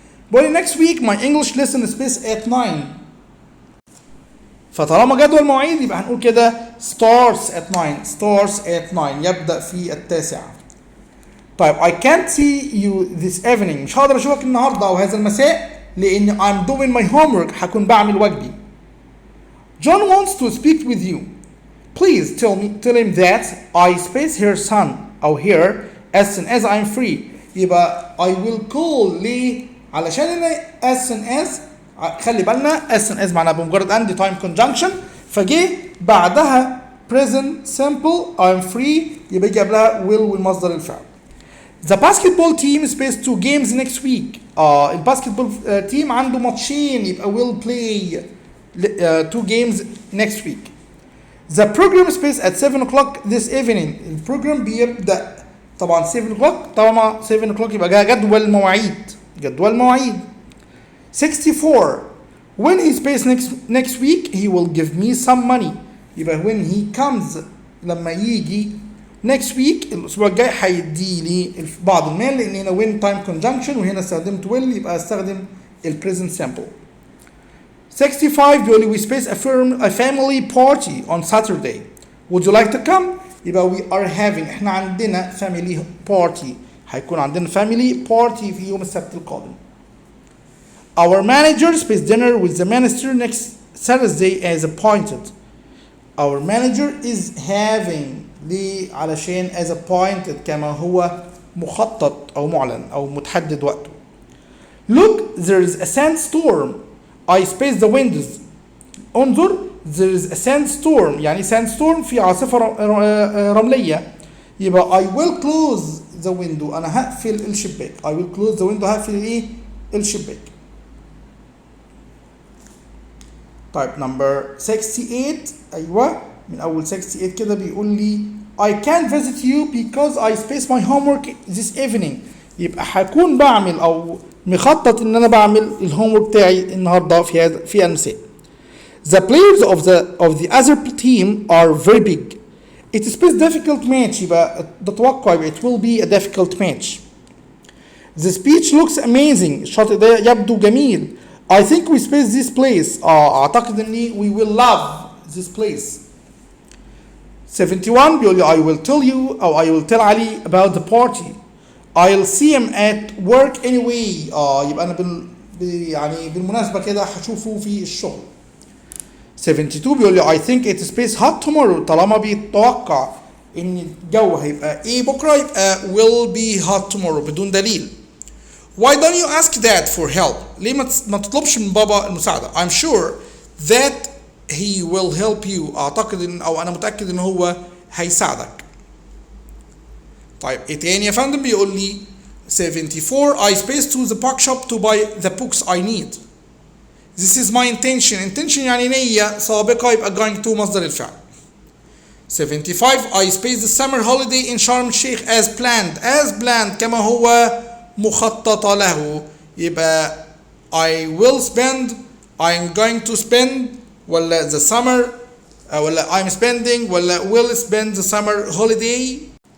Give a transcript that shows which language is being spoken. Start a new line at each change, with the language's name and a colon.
English: But next week my English lesson is spaced at 9.
Arabic: فطالما جدول مواعيد يبقى هنقول كده
English: starts at 9
Arabic: يبدأ في 9. طيب
English: I can't see you this evening،
Arabic: مش هقدر اشوفك النهارده او هذا المساء لان
English: I'm doing my homework،
Arabic: هكون بعمل واجبي.
English: John wants to speak with you. Please tell him that I space her son أو here as soon as I'm free.
Arabic: يبقى
English: I will call
Arabic: ليه؟ علشان أنا as soon as، خلي بالنا as soon as معناها بمجرد عندي time conjunction، فجه بعدها present simple I'm free، يبقى يجي قبلها will والمصدر الفعل.
English: The basketball team space 2 games next week.
Arabic: الباسكتبول تيم عنده ماتشين،
English: يبقى will play 2 games next week. The program space at 7 o'clock this evening.
Arabic: البروجرام بيبدأ طبعا
English: 7 o'clock،
Arabic: طالما 7 o'clock يبقى جدول مواعيد.
English: 64 when he space next week he will give me some money.
Arabic: يبقى
English: when he comes
Arabic: لما يجي next week الأسبوع الجاي هيدي لي بعض المال، لأن هنا when time conjunction وهنا استخدمت will، يبقى استخدم present simple.
English: 65 بيقول لي we space a family party on Saturday. Would you like to come؟ يبقى we are having،
Arabic: احنا عندنا
English: family party،
Arabic: هيكون عندنا family party في يوم السبت القادم.
English: Our manager space dinner with the minister next Thursday as appointed. Our manager is having
Arabic: ليه؟ علشان as appointed كما هو مخطط أو معلن أو متحدد وقته.
English: Look there is a sandstorm. I space the windows.
Arabic: انظر
English: there is a sandstorm،
Arabic: يعني sandstorm في عاصفة رملية، يبقى
English: I will close the window،
Arabic: أنا هقفل الشباك.
English: I will close the window،
Arabic: هقفل إيه؟ الشباك. طيب number 68 أيوة من أول 68 كده بيقول لي
English: I can't visit you because I space my homework this evening.
Arabic: يبقى هكون بعمل أو مخطط إن أنا بعمل الهومورك بتاعي النهارده في المساء.
English: The players of the other team are very big. It is a difficult match، يبقى ده توقع، يبقى it will be a difficult match. The speech looks amazing.
Arabic: الشاطئ ده يبدو جميل.
English: I think we space this place.
Arabic: أعتقد إني
English: we will love this place. 71 بيقول لي I will tell you أو I will tell علي about the party. I'll see him at work anyway.
Arabic: يبقى أنا يعني بالمناسبة كده هشوفه في الشغل.
English: 72 بيقول لي I think it is space hot tomorrow.
Arabic: طالما بيتوقع إن الجو هيبقى إيه بكرة، يبقى
English: will be hot tomorrow
Arabic: بدون دليل.
English: Why don't you ask dad for help؟
Arabic: ليه ما تطلبش من بابا المساعدة؟
English: I'm sure that he will help you.
Arabic: أعتقد إن أو أنا متأكد إن هو هيساعدك. طيب إيه تاني يا فندم؟ بيقول لي
English: 74 I space to the bookshop to buy the books I need. This is my intention
Arabic: يعني نية سابقة، يبقى
English: going to مصدر الفعل. 75 I space the summer holiday in Sharm el-Sheikh as planned
Arabic: كما هو مخطط له، يبقى
English: I will spend I'm going to spend ولا the summer ولا I'm spending ولا will spend the summer holiday.